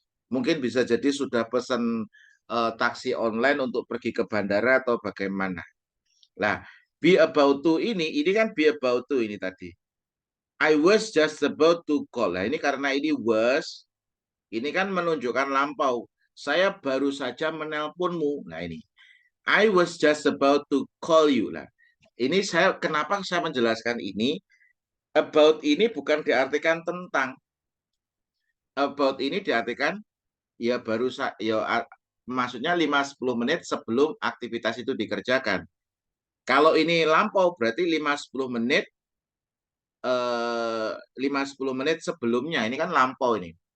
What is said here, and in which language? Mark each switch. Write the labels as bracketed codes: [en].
[id] Mungkin bisa jadi sudah pesan taksi online untuk pergi ke bandara atau bagaimana. Nah, be about to ini kan be about to ini tadi. [en] I was just about to call. [id] Nah, ini karena ini was, ini kan menunjukkan lampau. Saya baru saja menelponmu. Nah, ini. [en] I was just about to call you. [id] Nah, ini kenapa saya menjelaskan ini? About ini bukan diartikan tentang. About ini diartikan ya baru maksudnya 5-10 menit sebelum aktivitas itu dikerjakan. Kalau ini lampau berarti 5-10 menit 5-10 menit sebelumnya, ini kan lampau ini.